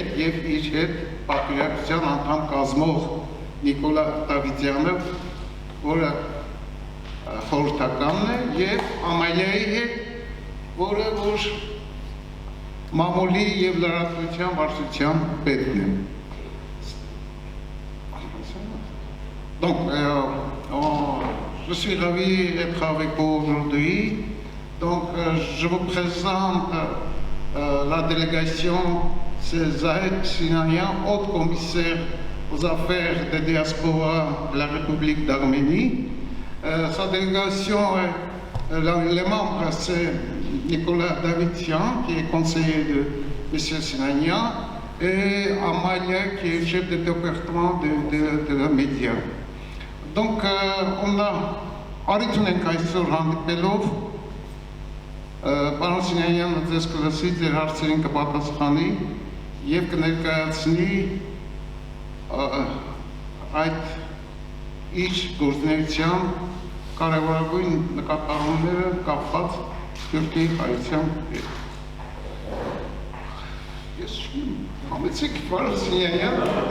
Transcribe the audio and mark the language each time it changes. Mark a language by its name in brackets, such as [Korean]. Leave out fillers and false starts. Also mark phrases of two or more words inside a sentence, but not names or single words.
[Armenian] և իր հետ պատվիրակության անդամ կազմող Նիկոլա Դավիթյանը, որը խորհրդականն է, և Ամալիայի հետ, որը որ մամուլի և լրատվության վարչության պետն է։ [French] Donc, je suis ravi d'être avec vous aujourd'hui. Donc, je vous présente la délégation, c'est Zahed Sinanian, haut commissaire aux affaires de diaspora de la République d'Arménie. Sa délégation, les membres, c'est Nicolas Davidjian, qui est conseiller de M. Sinanian, et Amalia, qui est chef de département de la média. Donc, on a arrêté [Armenian] այսօր հանդիպելով պարոն Սինանյանը ձեզ կլսի, ձեր հարցերին կպատասխանի և կներկայացնի այդ իր գործունեության կարևորագույն նկատառումները կապված Սփյուռքի հայության հետ։ Ես համեցեք պարոն Սինանյան,